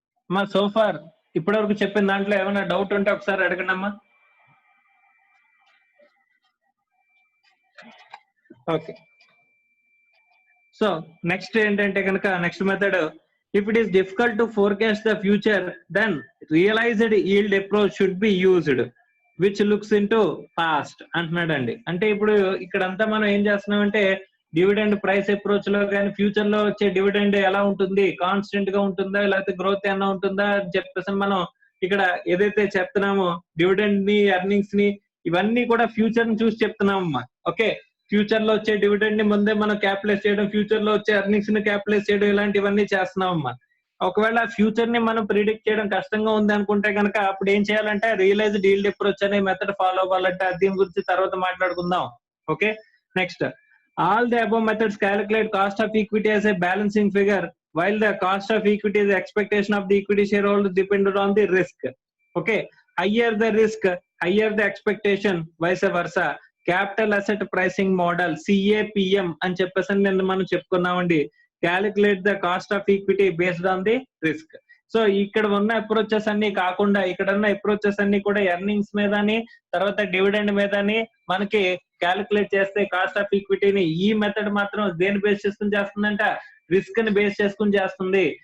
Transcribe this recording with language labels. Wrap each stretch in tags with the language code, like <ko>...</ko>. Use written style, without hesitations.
<te>అమ్మా సోఫార్ ఇప్పటి వరకు చెప్పిన దాంట్లో ఏమైనా డౌట్ ఉంటే ఒకసారి అడగండి అమ్మా.</te> <en>okay, so next</en> <te>ఏంటంటే కనుక</te> <en>next method If it is difficult to forecast the future, then realized yield approach should be used, which looks into past</en> <te>అంటున్నాడండి. అంటే ఇప్పుడు ఇక్కడంతా మనం ఏం చేస్తున్నామంటే డివిడెండ్ ప్రైస్ అప్రోచ్ లో కానీ ఫ్యూచర్ లో వచ్చే డివిడెండ్ ఎలా ఉంటుంది, కాన్స్టెంట్ గా ఉంటుందా లేకపోతే గ్రోత్ ఏమైనా ఉంటుందా అని చెప్పేసి మనం ఇక్కడ ఏదైతే చెప్తున్నామో డివిడెండ్ ని ఎర్నింగ్స్ ని ఇవన్నీ కూడా ఫ్యూచర్ ని చూసి చెప్తున్నామమ్మా. ఓకే, ఫ్యూచర్ లో వచ్చే డివిడెండ్ ని ముందే మనం క్యాపిటలైజ్ చేయడం, ఫ్యూచర్ లో వచ్చే ఎర్నింగ్స్ ని క్యాపిటలైజ్ చేయడం, ఇలాంటివన్నీ చేస్తున్నామమ్మా. ఒకవేళ ఫ్యూచర్ ని మనం ప్రిడిక్ట్ చేయడం కష్టంగా ఉంది అనుకుంటే కనుక అప్పుడు ఏం చేయాలంటే రియలైజ్డ్ ఈల్డ్ అప్రోచ్ అనే మెథడ్ ఫాలో అవ్వాలంటే దీని గురించి తర్వాత మాట్లాడుకుందాం.</te> <en>Okay, next, all the above methods calculate cost of equity as a balancing figure while the cost of equity is the expectation of the equity shareholder depended on the risk. Okay, higher the risk, higher the expectation, vice versa. Capital asset pricing model CAPM</en> <te>అని చెప్పేసి నేను మనం చెప్పుకున్నామండి.</te> <en>Calculate the cost of equity based on the risk.</en> <te>So ఇక్కడ ఉన్న approaches అన్ని కాకుండా ఇక్కడ ఉన్న అప్రోచెస్ అన్ని కూడా ఎర్నింగ్స్ మీదని తర్వాత డివిడెండ్ మీదని మనకి క్యాలిక్యులేట్ చేస్తే కాస్ట్ ఆఫ్ ఈక్విటీని ఈ మెథడ్ మాత్రం దేని బేస్ చేసుకుని చేస్తుందంట, రిస్క్ ని బేస్ చేసుకుని చేస్తుంది.</te>